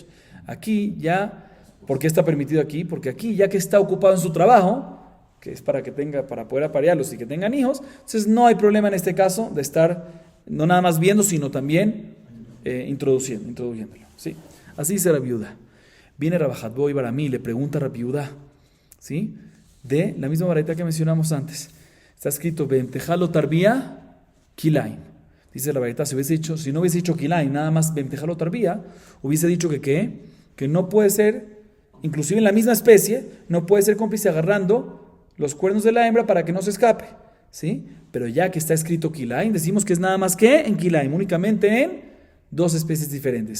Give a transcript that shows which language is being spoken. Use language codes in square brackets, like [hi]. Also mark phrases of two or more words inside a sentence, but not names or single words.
[es] Aquí ya, ¿por qué está permitido aquí? Porque aquí, ya que está ocupado en su trabajo, que es para poder aparearlos y que tengan hijos, entonces no hay problema en este caso de estar no nada más viendo, sino también introduciéndolo. ¿Sí? Así dice la viuda. Viene Rabbi Hadboy Baramí, le pregunta a la viuda, ¿sí? De la misma baraita que mencionamos antes. Está escrito, [he] בהמתך לא תרביע כלאים. [es] Dice la baraita, si no hubiese dicho kilaim, nada más [he] בהמתך לא תרביע, [es] hubiese dicho que no puede ser, inclusive en la misma especie, no puede ser cómplice agarrando los cuernos de la hembra para que no se escape, ¿sí? Pero ya que está escrito kilaim, decimos que es nada más que en kilaim, únicamente en dos especies diferentes.